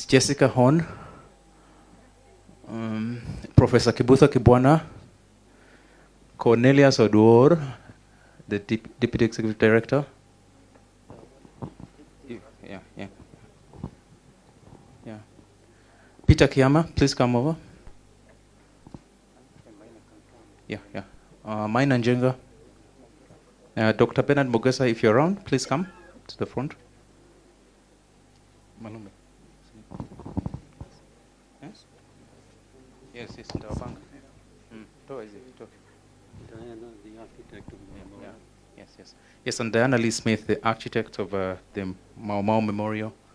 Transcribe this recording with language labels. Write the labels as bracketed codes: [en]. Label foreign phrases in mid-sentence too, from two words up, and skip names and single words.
[en] Jessica Horn, Professor Kibutha Kibwana, Cornelius Oduor, the Deputy Executive Director. Yeah. Peter Kiama, please come over. Yeah. Maina Njenga. Dr. Bernard Mogesa, if you're around, please come to the front. Malumbe. Yes, Tawabanga. Yes, and Diana Lee Smith, the architect of the Mau Mau Memorial.